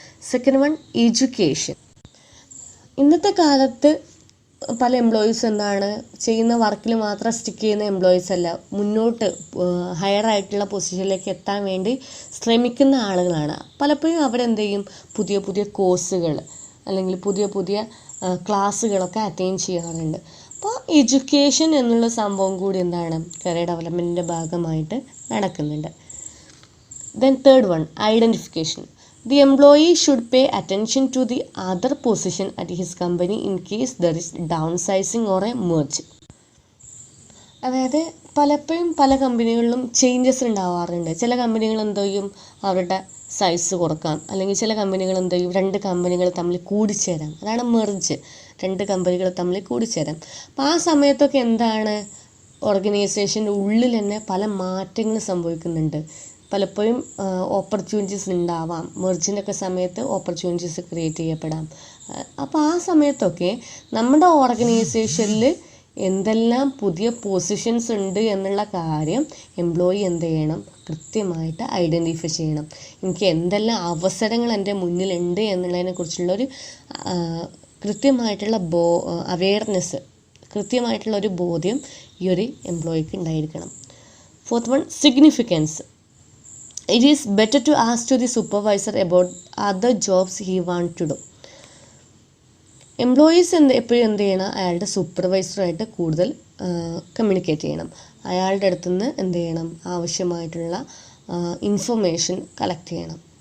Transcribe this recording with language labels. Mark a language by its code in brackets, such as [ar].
[en] second one, [ml] education. ഇന്നത്തെ കാലത്ത് പല എംപ്ലോയീസ് എന്താണ് ചെയ്യുന്ന വർക്കിൽ മാത്രം സ്റ്റിക്ക് ചെയ്യുന്ന എംപ്ലോയീസ് അല്ല, മുന്നോട്ട് ഹയർ ആയിട്ടുള്ള പൊസിഷനിലേക്ക് എത്താൻ വേണ്ടി ശ്രമിക്കുന്ന ആളുകളാണ്. പലപ്പോഴും അവരെന്ത് ചെയ്യും? പുതിയ പുതിയ കോഴ്സുകൾ അല്ലെങ്കിൽ പുതിയ പുതിയ ക്ലാസ്സുകളൊക്കെ അറ്റൈൻ ചെയ്യാറുണ്ട്. അപ്പോൾ എഡ്യൂക്കേഷൻ എന്നുള്ള സംഭവം കൂടി എന്താണ് കരിയർ ഡെവലപ്മെൻറ്റിൻ്റെ ഭാഗമായിട്ട് നടക്കുന്നുണ്ട്. [en] Then third one, identification. The employee should pay attention to the other position at his company in case there is downsizing or a merge. [ml] അതായത് പലപ്പോഴും പല കമ്പനികളിലും ചേഞ്ചസ് ഉണ്ടാവാറുണ്ട്. ചില കമ്പനികൾ എന്ത് ചെയ്യും? അവരുടെ സൈസ് കുറക്കാം, അല്ലെങ്കിൽ ചില കമ്പനികൾ എന്ത് ചെയ്യും? രണ്ട് കമ്പനികൾ തമ്മിൽ കൂടിച്ചേരാം, അതാണ് മെർജ്. രണ്ട് കമ്പനികൾ തമ്മിൽ കൂടിച്ചേരാം. അപ്പോൾ ആ സമയത്തൊക്കെ എന്താണ് ഓർഗനൈസേഷൻ്റെ ഉള്ളിൽ തന്നെ പല മാറ്റങ്ങൾ സംഭവിക്കുന്നുണ്ട്. പലപ്പോഴും ഓപ്പർച്യൂണിറ്റീസ് ഉണ്ടാവാം, മെർജിൻ്റെയൊക്കെ സമയത്ത് ഓപ്പർച്യൂണിറ്റീസ് ക്രിയേറ്റ് ചെയ്യപ്പെടാം. അപ്പോൾ ആ സമയത്തൊക്കെ നമ്മുടെ ഓർഗനൈസേഷനിൽ എന്തെല്ലാം പുതിയ പൊസിഷൻസ് ഉണ്ട് എന്നുള്ള കാര്യം എംപ്ലോയി എന്ത് ചെയ്യണം? കൃത്യമായിട്ട് ഐഡൻറ്റിഫൈ ചെയ്യണം. എനിക്ക് എന്തെല്ലാം അവസരങ്ങൾ എൻ്റെ മുന്നിലുണ്ട് എന്നുള്ളതിനെക്കുറിച്ചുള്ളൊരു കൃത്യമായിട്ടുള്ള അവെയർനെസ്, കൃത്യമായിട്ടുള്ളൊരു ബോധ്യം ഈ ഒരു എംപ്ലോയിക്ക് ഉണ്ടായിരിക്കണം. [en] Fourth one, significance. It is better to ask to the supervisor about other jobs he want to do. [ml] Employees എപ്പോഴും എന്ത് ചെയ്യണം? അയാളുടെ സൂപ്പർവൈസറുമായിട്ട് കൂടുതൽ കമ്മ്യൂണിക്കേറ്റ് ചെയ്യണം. അയാളുടെ അടുത്ത് നിന്ന് എന്ത് ചെയ്യണം? ആവശ്യമായിട്ടുള്ള ഇൻഫർമേഷൻ കളക്ട് ചെയ്യണം.